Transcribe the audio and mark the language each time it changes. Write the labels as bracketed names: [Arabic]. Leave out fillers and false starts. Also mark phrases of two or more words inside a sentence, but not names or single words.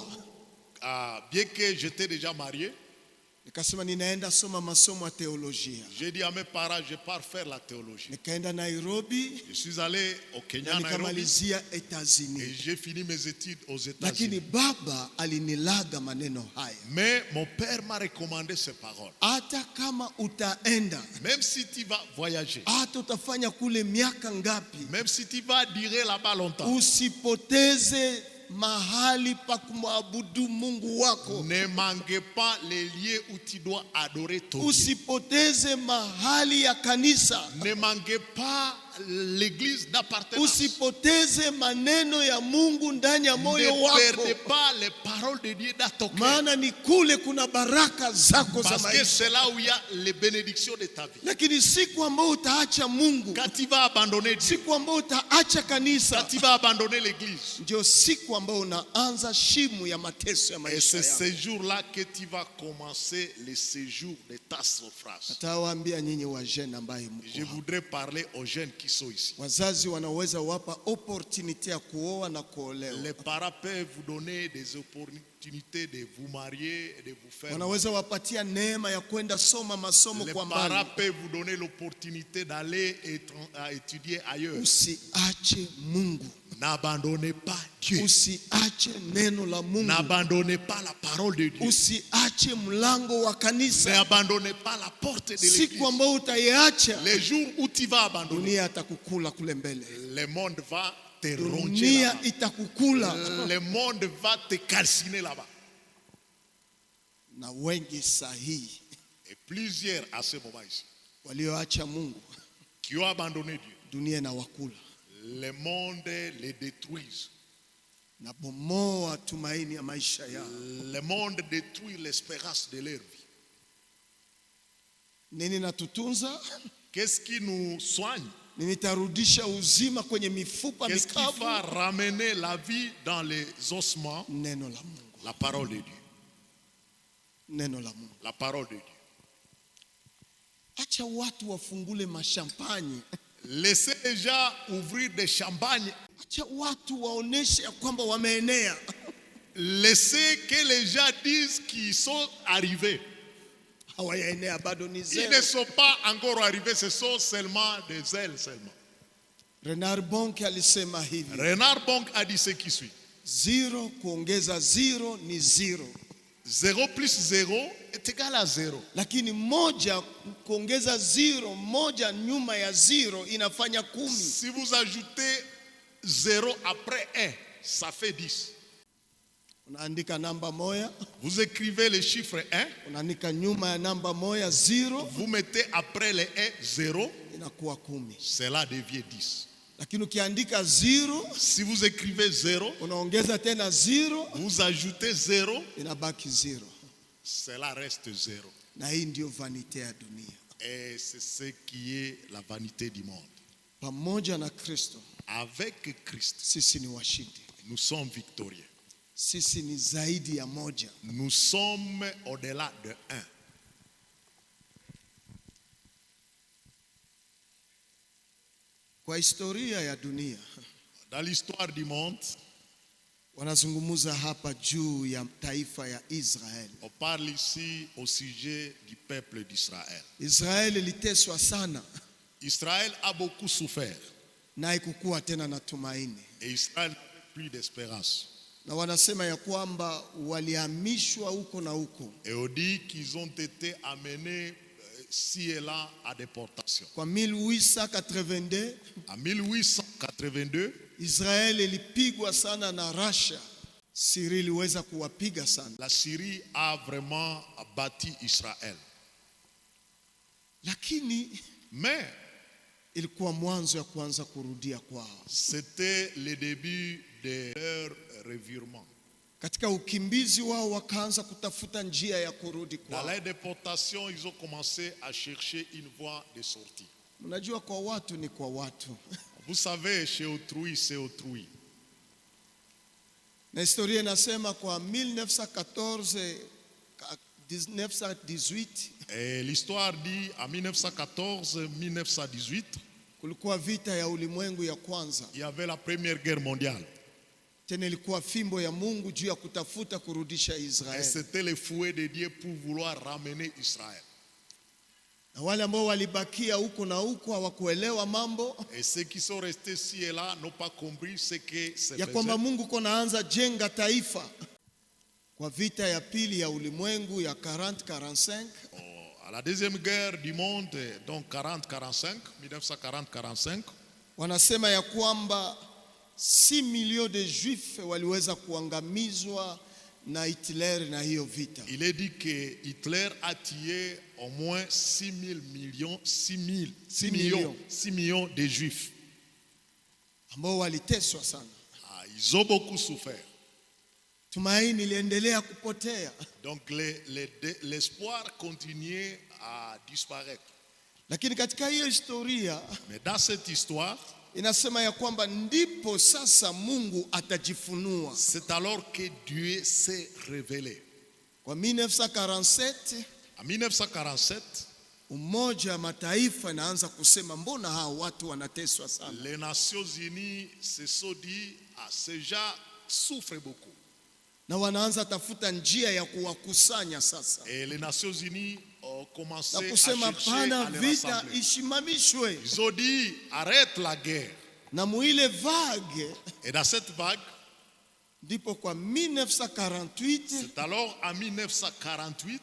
[French] bien que j'étais déjà marié, [Swahili] nikasema ninaenda soma masomo ya teolojia. [French] j'ai dit à mes parents, je pars faire la théologie. [Swahili] Nikaenda Nairobi [French] Je suis allé au Kenya, [Swahili] na Nairobi, nikamalizia [French] et États-Unis. j'ai fini mes études aux [Swahili] Lakini États-Unis. baba alinilaga maneno haya, [French] Mais mon père m'a recommandé ces paroles. [Swahili] hata kama utaenda, [French] Même si tu vas voyager, [Swahili] hata utafanya kule miaka ngapi, [French] même si tu vas durer là-bas longtemps, [Swahili] usipoteze mahali pa kumwabudu Mungu wako, [French] ne manque pas les lieux où tu dois adorer ton Dieu. [Swahili] usipoteze mahali ya kanisa, [French] Ne manque pas l'église d'appartenance. [Swahili] usipoteze maneno ya Mungu ndani ya moyo [French] Ne [Swahili] wako, [French] perdez pas les paroles de Dieu dans ton cœur. [Swahili] maana ni kule kuna baraka zako za [French] Parce que [Swahili] maisha. [French] c'est là où il y a les bénédictions de ta vie. [Swahili] Lakini siku ambayo utaacha Mungu, [French] Quand tu vas abandonner Dieu, [Swahili] siku ambayo utaacha [French] quand [Swahili] kanisa, [French] tu vas abandonner l'église, [Swahili] ndio siku ambayo unaanza shimu ya mateso ya [French] et [Swahili] maisha [French] c'est [Swahili] yako. [French] ce jour-là que tu vas commencer le séjour de ta souffrance. [Swahili] Natawaambia nyinyi wajene ambaye [French] Je [Swahili] mko hapa, [French] voudrais parler aux jeunes qui sont ici. [Swahili] wazazi wanaweza wapa opportunity ya kuoa na kuolewa, [French] Les parents peuvent vous donner des l'opportunité de vous marier et de vous faire. [Swahili] Wanaweza wapatia neema ya kwenda soma masomo [French] Les [Swahili] kwa [French] parents [Swahili] mbali. [French] peuvent vous donner l'opportunité d'aller étudier ailleurs. [Swahili] Usiache Mungu. [French] N'abandonnez pas Dieu. [Swahili] Usiache neno la Mungu. [French] N'abandonnez pas la parole de Dieu. [Swahili] Usiache mlango wa kanisa. [French] N'abandonnez pas la porte de l'église. [Swahili] Siku ambayo utaiacha, [French] Les jours où tu vas abandonner, [Swahili] dunia atakukula kule mbele. [French] le monde va te ronger [Swahili] Dunia [French] là-bas. [Swahili] itakukula. [French] Le monde va te calciner là-bas. [Swahili] Na wengi sahihi [French] Et plusieurs à ce moment ici, [Swahili] walioacha Mungu, [French] qui ont abandonné Dieu, [Swahili] dunia inawakula. [French] le monde les détruit. [Swahili] Na bomoa tumaini ya maisha yao. [French] Le monde détruit l'espérance de leur vie. [Swahili] Nini natutunza? [French] Qu'est-ce qui nous soigne? [Swahili] Nitarudisha uzima kwenye mifupa [French] Qu'est-ce qui [Swahili] mikavu. [French] va ramener la vie dans les ossements? [Swahili] Neno la Mungu. [French] La parole de Dieu. [Swahili] Neno la Mungu. [French] La parole de Dieu. [Swahili] Acha watu wafungule mashampanye. [French] Laissez les gens ouvrir des champagnes. [Swahili] Acha watu waoneshe ya kwamba wameenea. [French] Laissez que les gens disent qu'ils sont arrivés. [Swahili] Hawayaenea bado ni [French] Ils ne [Swahili] zero. [French] sont pas encore arrivés, ce sont seulement des ailes seulement. [Swahili] Renard Bonke alisema hivi. [French] Renard Bonk a dit ce qui suit. [Swahili] 0 kuongeza 0 ni 0. [French] 0 plus 0 est égal à 0. [Swahili] Lakini moja kuongeza 0, moja nyuma ya 0 inafanya 10. [French] Si vous ajoutez 0 après 1, ça fait 10. [Swahili] Unaandika namba moja, [French] Vous écrivez le chiffre 1, [Swahili] unaandika nyuma ya namba moja 0, [French] vous mettez après le 1 0, [Swahili] inakuwa 10. [French] cela devient 10. [Swahili] Lakini ukiandika 0, [French] Si vous écrivez 0, [Swahili] unaongeza tena 0, [French] vous ajoutez 0, [Swahili] inabaki 0. [French] cela reste 0. [Swahili] Na hii ndio vanite ya dunia. [French] Et c'est ce qui est la vanité du monde. [Swahili] Pamoja na Kristo, [French] Avec Christ, [Swahili] sisi ni washindi. [French] nous sommes victorieux. [Swahili] Sisi ni zaidi ya moja. [French] Nous sommes au-delà de 1. [Swahili] Kwa historia ya dunia, [French] Dans l'histoire du monde, [Swahili] wanazungumza hapa juu ya taifa ya Israeli. [French] on parle ici au sujet du peuple d'Israël. [Swahili] Israeli iliteswa sana [French] Israël a beaucoup souffert [Swahili] na haikukuwa tena na tumaini. [French] et Israël n'avait plus d'espérance. [Swahili] Na wanasema ya kwamba walihamishwa huko na huko. [French] Et on dit qu'ils ont été amenés ci et là à déportation. [Swahili] Kwa 1882 [French] En 1882, [Swahili] Israeli ilipigwa sana na Russia. Syria iliweza kuwapiga sana. [French] la Syrie a vraiment bâti Israël. [Swahili] Lakini [French] Mais [Swahili] ilikuwa mwanzo ya kuanza kurudia kwao. [French] c'était le début de leur revirement. [Swahili] Katika ukimbizi wao wakaanza kutafuta njia ya kurudi [French] Dans [Swahili] kwao. [French] la déportation, ils ont commencé à chercher une voie de sortie. [Swahili] Mnajua kwa watu ni kwa watu. [French] Vous savez, chez autrui, c'est autrui. [Swahili] Na historia inasema kwa 1914 1918 [French] Et l'histoire dit, en 1914-1918, [Swahili] kulikuwa vita ya ulimwengu ya kwanza. [French] il y avait la Première Guerre mondiale. [Swahili] Tena ilikuwa fimbo ya Mungu juu ya kutafuta kurudisha [French] Et [Swahili] Israeli. [French] c'était le fouet de Dieu pour vouloir ramener Israël. [Swahili] Na wale ambao walibakia huko na huko hawakuelewa mambo [French] Et ceux qui sont restés ci et là n'ont pas compris ce que se [Swahili] ya kwamba [French] faisait. [Swahili] Mungu konaanza jenga taifa. Kwa vita ya pili ya ulimwengu ya 40-45 [French] À la deuxième guerre du monde, donc 40-45, 1940-45, [Swahili] wanasema ya kwamba 6 milioni [French] de juifs [Swahili] waliweza kuangamizwa na Hitler na hiyo vita. [French] il est dit que Hitler a tué au moins 6 millions de juifs. [Swahili] Ambao waliteswa sana. [French] Ah, ils ont beaucoup souffert. [Swahili] Tumaini iliendelea kupotea. [French] Donc l'espoir continuait à disparaître. [Swahili] Lakini katika hiyo historia [French] Mais dans cette histoire, [Swahili] inasema ya kwamba ndipo sasa Mungu atajifunua. [French] c'est alors que Dieu s'est révélé. [Swahili] Kwa 1947 [French] En 1947, [Swahili] Umoja wa Mataifa inaanza kusema mbona hao watu wanateswa sana? [French] les Nations Unies se sont dit, ah, ces gens souffrent beaucoup. [Swahili] na wanaanza tafuta njia ya kuwakusanya sasa, [French] Et les Nations Unies ont commencé [Swahili] na [French] à [Swahili] kusema [French] chercher [Swahili] pana [French] à les [Swahili] vita [French] rassembler. [Swahili] ishimamishwe. [French] Ils ont dit, arrête la guerre. [Swahili] Na muile vague [French] Et dans cette vague, [Swahili] ndipo kwa 1948 [French] c'est alors en 1948,